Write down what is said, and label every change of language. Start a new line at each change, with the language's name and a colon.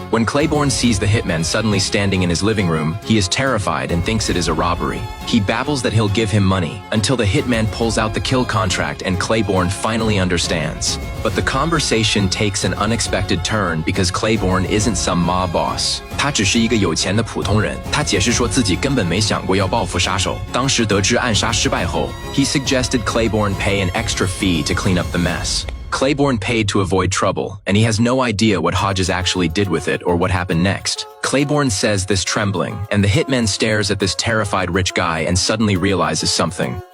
English: When Claiborne sees the hitman suddenly standing in his living room, he is terrified and thinks it is a robbery. He babbles that he'll give him money, until the hitman pulls out the kill contract and Claiborne finally understands. But the conversation takes an unexpected turn because Claiborne isn't some mob boss.
Chinese: 他只是一个有钱的普通人。他解释说自己根本没想过要报复杀手。当时得知暗杀失败后
English: he suggested Claiborne pay an extra fee to clean up the mess. Claiborne paid to avoid trouble, and he has no idea what Hodges actually did with it or what happened next. Claiborne says this trembling, and the hitman stares at this terrified rich guy and suddenly realizes something.